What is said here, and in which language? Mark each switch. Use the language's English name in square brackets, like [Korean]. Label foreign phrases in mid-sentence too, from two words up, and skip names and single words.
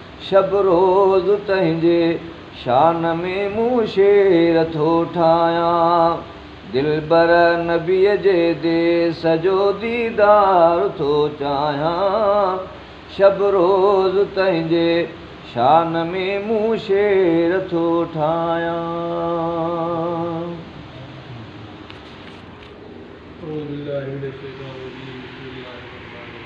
[Sindhi] شب روز تنهنجي شان ۾ مون شعر ٿو ٺاهيان. دلبر نبيءَ جي ديس جو ديدار ٿو چاهيان. شب روز تنهنجي شان ۾ مون شعر ٿو ٺاهيان. [Arabic] أعوذ بالله من الشيطان الرجيم. بسم الله الرحمن الرحيم.